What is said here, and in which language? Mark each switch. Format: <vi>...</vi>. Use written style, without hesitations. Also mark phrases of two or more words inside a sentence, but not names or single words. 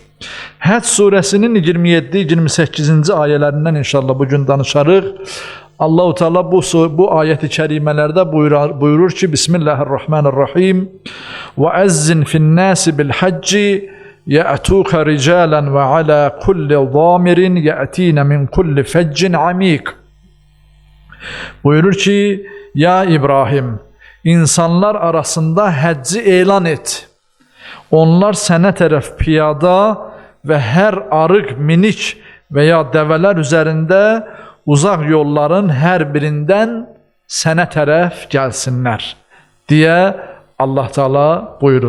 <az>Həcc surəsinin 27-28-ci ayələrindən inşallah bugün danışarıq. Allah-u Teala bu ayət-i kərimələrdə buyurur ki,</az> <ar>بسم الله الرحمن الرحيم وأذن في الناس بالحج يأتوك رجالا وعلى كل ضامر يأتين من كل فج عميق.</ar> <az>Buyurur ki, ya İbrahim, insanlar arasında həcci elan et. Onlar sənə tərəf piyada və hər arıq, minik və ya dəvələr üzərində uzaq yolların hər birindən sənə tərəf gəlsinlər deyə Allah Teala buyurur.</az>